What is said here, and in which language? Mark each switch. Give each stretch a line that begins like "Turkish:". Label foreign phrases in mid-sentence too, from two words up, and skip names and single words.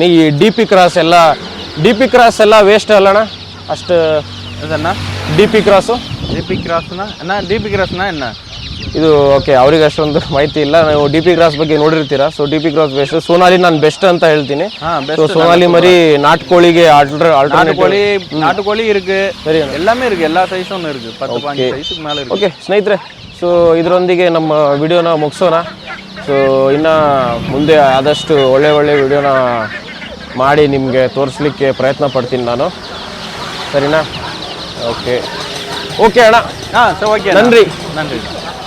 Kannada: ಈ ಡಿ ಪಿ ಕ್ರಾಸ್ ಎಲ್ಲ ವೇಸ್ಟ್ ಅಲ್ಲಣ್ಣ ಅಷ್ಟು? ಇದನ್ನ ಡಿ ಪಿ ಕ್ರಾಸು ಡಿ ಪಿ ಕ್ರಾಸ್ನ என்ன ಇದು? ಓಕೆ, ಅವ್ರಿಗೆ ಅಷ್ಟೊಂದು ಮಾಹಿತಿ ಇಲ್ಲ. ನೀವು ಡಿ ಪಿ ಕ್ರಾಸ್ ಬಗ್ಗೆ ನೋಡಿರ್ತೀರಾ. ಸೊ ಡಿ ಪಿ ಕ್ರಾಸ್ ಬೆಸ್ಟ್, ಸೋನಾಲಿ ನಾನು ಬೆಸ್ಟ್ ಅಂತ ಹೇಳ್ತೀನಿ. ಸೊ ಸೋನಾಲಿ ಮರಿ ನಾಟ್ಕೋಳಿಗೆ
Tamil: நாட்டுக்கோழி இருக்கு,
Kannada: ಸರಿ
Tamil: எல்லாமே இருக்கு, எல்லா சைஸும் இருக்கு, 10-15 சைஸுக்கு மேல இருக்கு.
Kannada: ಓಕೆ ಸ್ನೇಹಿತರೆ, ಸೊ ಇದರೊಂದಿಗೆ ನಮ್ಮ ವಿಡಿಯೋನ ಮುಗಿಸೋಣ. ಸೊ ಇನ್ನು ಮುಂದೆ ಆದಷ್ಟು ಒಳ್ಳೆ ವಿಡಿಯೋನ ಮಾಡಿ ನಿಮಗೆ ತೋರಿಸ್ಲಿಕ್ಕೆ ಪ್ರಯತ್ನ ಪಡ್ತೀನಿ ನಾನು. ಸರಿನಾ? ಓಕೆ ಅಣ್ಣ, ಸರಿ, ಓಕೆ,